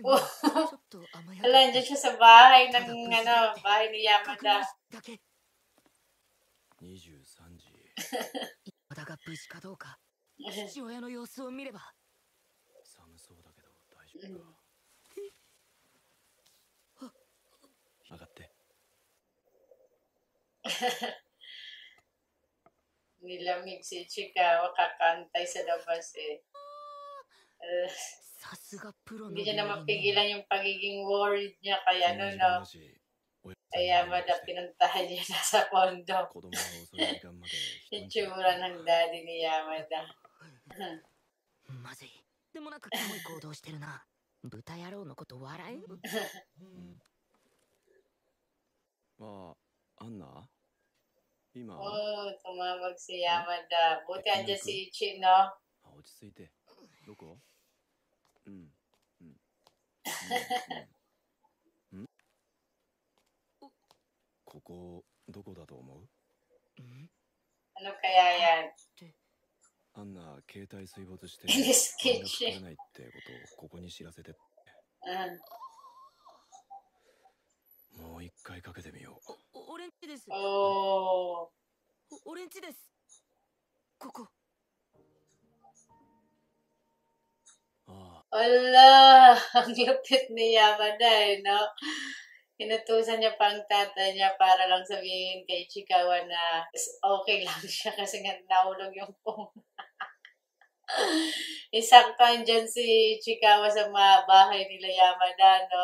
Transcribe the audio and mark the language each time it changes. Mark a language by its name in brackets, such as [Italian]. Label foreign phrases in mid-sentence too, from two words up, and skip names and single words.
[Japanese] Oh. ちょっと甘やか [Filipino] Hala, andyan siya sa bahay ng, bahay ni [Japanese] 確 [Filipino] Yamada. [Japanese] 認だけ。 23時。山田が無事かどうか、父親の様子を見れば。寒そうだけど大丈夫か。上がって。 [Filipino] Nilamig si Ichikawa, kakantay sa labas, eh. [Japanese] さすがプロの [Filipino] Hindi niya na [Japanese] 料理人。 [Filipino] mapigilan yung pagiging worried niya, kaya ano, no? Kaya Yamada pinuntahan niya na sa kondo. [Japanese] 子供が遅い時間まで人んち [Filipino] Itsura ng daddy ni Yamada. [Japanese] まずい。でもなくキモい行動してるな。豚野郎のこと笑え。あ、アンナ今 [Filipino] Oh, tumawag si Yamada. Buti andyan si Ichi, no? [Japanese] 落ち着いて。どこここ、どこだと思う [Filipino] Ano kaya yan? [Japanese] アンナ、携帯水没して [English] In this [Japanese] 連絡取 [English] kitchen. [Japanese] れないってことをここに知らせて。 もう一回かけてみよう。俺んちです。 Oh. 俺んちです。ここ。あ [Filipino] Ala, ang lupit ni Yamada eh, no? Inutusan niya pa ang tatay niya para lang sabihin kay Ichikawa na okay lang siya kasi nga nahulog yung phone. Isakto andyan si Ichikawa sa mga bahay nila Yamada, no?